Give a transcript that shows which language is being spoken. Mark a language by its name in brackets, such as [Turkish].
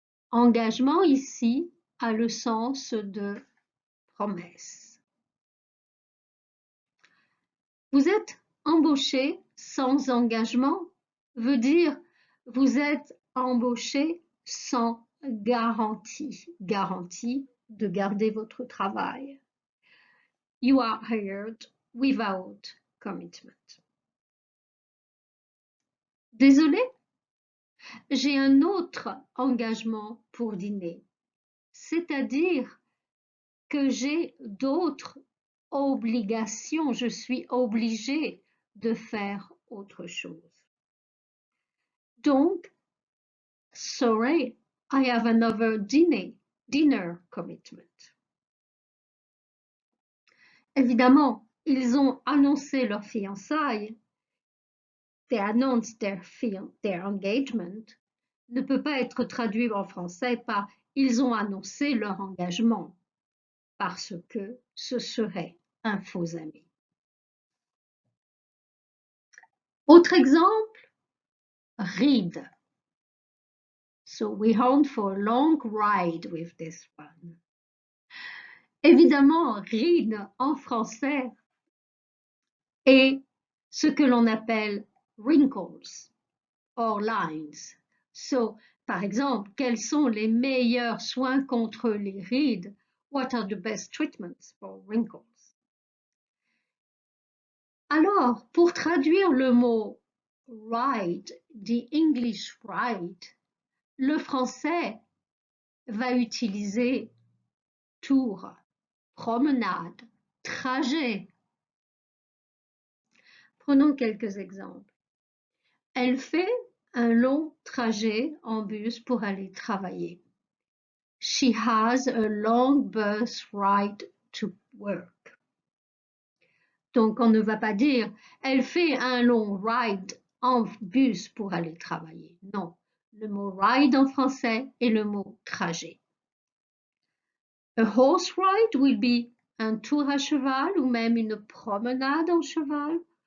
[French] Engagement ici a le sens de promesse. Vous êtes embauché sans engagement veut dire vous êtes embauché sans garantie de garder votre travail. [English] You are hired without commitment. [French] Désolé, j'ai un autre engagement pour dîner, c'est-à-dire que j'ai d'autres obligations, je suis obligée de faire autre chose. [English] Donc, sorry, I have another dinner commitment. [French] Évidemment, ils ont annoncé leur fiançailles. [English] They announced their engagement [French] ne peut pas être traduit en français par ils ont annoncé leur engagement parce que ce serait un faux ami. Autre exemple, ride. [English] So we hunt for a long ride with this one. [French] Évidemment, ride en français est ce que l'on appelle [English] wrinkles or lines. [French] So, par exemple, quels sont les meilleurs soins contre les rides? [English] What are the best treatments for wrinkles? [French] Alors, pour traduire le mot ride, [English] the English ride, [French] le français va utiliser tour, promenade, trajet. Prenons quelques exemples. Elle fait un long trajet en bus pour aller travailler. [English] She has a long bus ride to work. [French] Donc, on ne va pas dire elle fait un long ride en bus pour aller travailler. Non, le mot ride en français est le mot trajet. [English] A horse ride will be [French] un tour à cheval ou même une promenade en cheval.